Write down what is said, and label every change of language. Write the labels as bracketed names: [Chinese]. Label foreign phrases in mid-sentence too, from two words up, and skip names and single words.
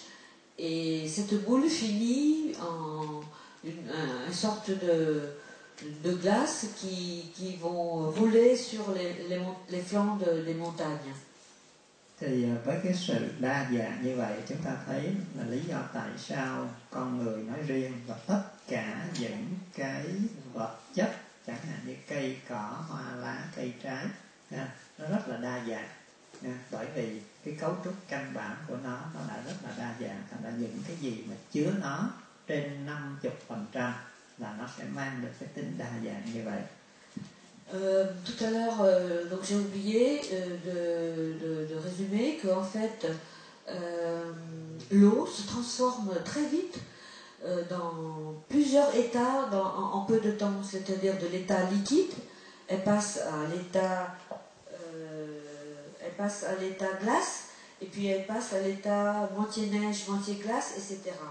[French] Et cette boule finit en une sorte de glace qui vont rouler sur les flancs des montagnes. [Vietnamese] Thì với cái sự đa dạng như vậy, chúng ta thấy là lý do tại sao con người nói riêng và tất cả những cái vật chất, chẳng hạn như cây cỏ, hoa lá, cây trái, nó rất là đa dạng. Bởi vì cái cấu trúc căn bản của nó đã rất là đa dạng. Thành ra những cái gì mà chứa nó trên 50%, là nó sẽ mang được cái tính đa dạng như vậy. [French] Tout à l'heure, donc j'ai oublié de résumer qu'en fait, l'eau se transforme très vite dans plusieurs états en peu de temps, c'est-à-dire de l'état liquide, elle passe à l'état glace, et puis elle passe à l'état moitié neige, moitié glace, etc.